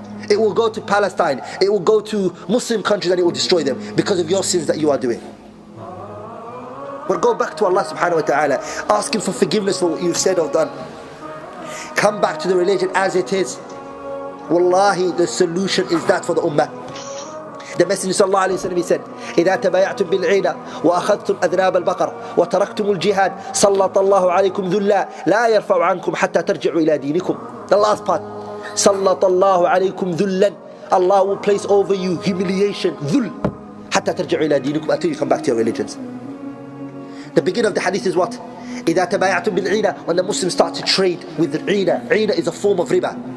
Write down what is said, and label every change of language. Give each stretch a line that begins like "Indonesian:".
English: It will go to Palestine, it will go to Muslim countries, and it will destroy them because of your sins that you are doing. But go back to Allah subhanahu wa ta'ala, ask Him for forgiveness for what you've said or done. Come back to the religion as it is. Wallahi, the solution is that for the ummah. The Messenger sallallahu alayhi wa sallam, he said,
Arabic: إِذَا تَبَايَعْتُمْ بِالْعِينَ وَأَخَذْتُمْ أَذْنَابَ الْبَقَرِ وَتَرَكْتُمُ الْجِهَادِ سَلَّطَ اللَّهُ عَلَيْكُمْ ذُلًّا لَا يَرْفَعُ عَنْكُمْ حَتَّى تَرْجِعُوا إِلَى دِينِكُمْ.
English: The last part.
Arabic: سَلَّطَ اللَّهُ عَلَيْكُمْ ذُلًّا.
English: Allah will place over you humiliation, dhul,
Arabic: حَتَّى تَرْجِعُوا إِلَى دِينِكُمْ,
English: until you come back to your religions. The beginning of the hadith is what?
Arabic: إِذَا تَبَايَعْتُمْ بِالْعِينَ.
English: When the Muslims start to trade with the Eena. Eena is a form of riba.